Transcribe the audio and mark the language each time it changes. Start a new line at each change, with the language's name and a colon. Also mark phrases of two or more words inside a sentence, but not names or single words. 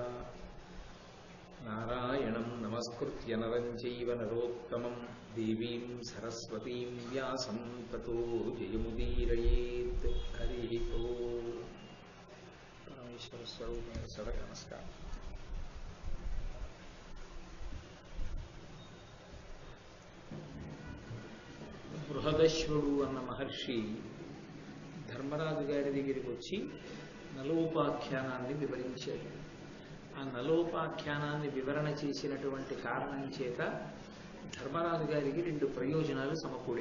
Sanskrit: नारायणं नमस्कृत्य नरं चैव नरोत्तमं देवीं सरस्वतीं व्यासं ततो जयमुदीरयेत्। हरिः ओम्। परमेश्वरस्वरूपेण सदा नमस्कारः।
Telugu: బృహదశ్వుడు అన్న మహర్షి ధర్మరాజు గారి దగ్గరికి వచ్చి నలోపాఖ్యానాన్ని వివరించాడు. ఆ నలోపాఖ్యానాన్ని వివరణ చేసినటువంటి కారణం చేత ధర్మరాజు గారికి రెండు ప్రయోజనాలు సమకూడే.